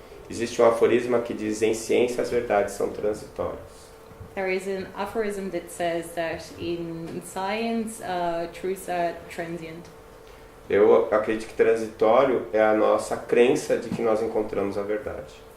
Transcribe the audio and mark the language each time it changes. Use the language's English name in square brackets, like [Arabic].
[Portuguese] Existe um aforisma que diz: em ciência as verdades são transitórias. [English] There is an aphorism that says that in science, truths are transient. [Portuguese] Eu acredito que transitório é a nossa crença de que nós encontramos a verdade.